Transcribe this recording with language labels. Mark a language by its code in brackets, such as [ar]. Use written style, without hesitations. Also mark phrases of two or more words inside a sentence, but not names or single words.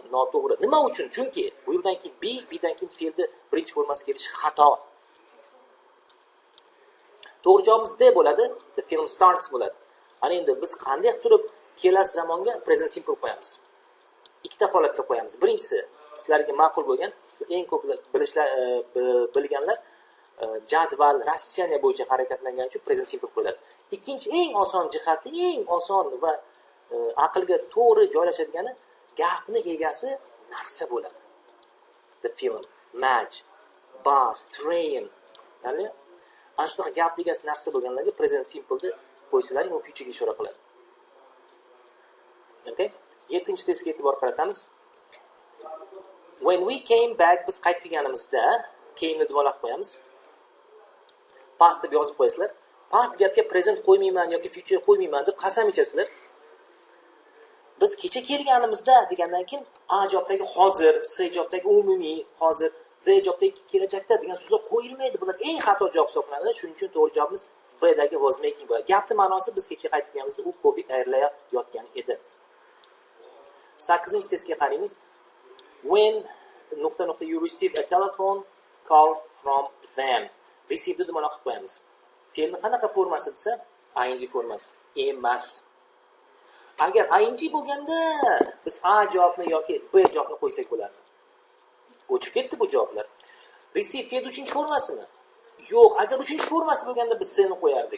[uz] Noto'g'ri. Nima uchun? Chunki bu yerdan keyin b'dan keyin fe'lni birinchi formasiga kelishi xato. To'g'ri javobimiz d bo'ladi. [en] The film starts [uz] bo'ladi. Ana endi biz qanday qilib turib kelasi zamonga present simple qo'yamiz? Ikkita holatda qo'yamiz. Birinchisi sizlarga ma'qul bo'lgan, sizlar eng ko'p bilganlar jadval, raspisiya bo'yicha harakatlangani uchun [en] present simple [uz] qo'yiladi. Ikkinchi eng oson jihati, eng oson va aqlga to'g'ri joylashadigani gapni egasi narsa bo'ladi. The film, match, bus, train, Ya'ni ana shunaqa gap degan narsa bo'lganlarga [en] present simpleni [uz] qo'ysalaring, u futurega ishora qiladi. Okay? 7-chi testga e'tibor qaratamiz. [en] When we came back, [uz] biz qaytib kelganimizda, came'ni dumalab qo'yamiz. Past deb yozib qo'yasizlar. Past gapga present qo'ymayman yoki future qo'ymayman deb qasam ichasizlar. Biz kecha kelganimizda degandan keyin A javobdagi hozir, C javobdagi umumiy, hozir, D javobdagi kelajakda degan so'zlar qo'yilmaydi. Bular eng xato javob hisoblanadi. Shuning uchun to'g'ri javobimiz B dagi [en] was making [uz] bo'ladi. Gapning ma'nosi biz kecha qaytib kelganimizda u coffee tayyorlayotgan edi. 8-chi testga qaraymiz. [en] When ... you receive a telephone call from them. [uz] Received deb ma'no qilib qo'yamiz. Fe'lni qanaqa formasi desa, ing formasi emas. Agar ing bo'lganda biz A javobni yoki B javobni qo'ysak bo'lardi. O'chib ketdi bu javoblar. Receive fe'l 3-chi formasimi? Yo'q, agar 3-chi formasi bo'lganda biz C ni qo'yardik.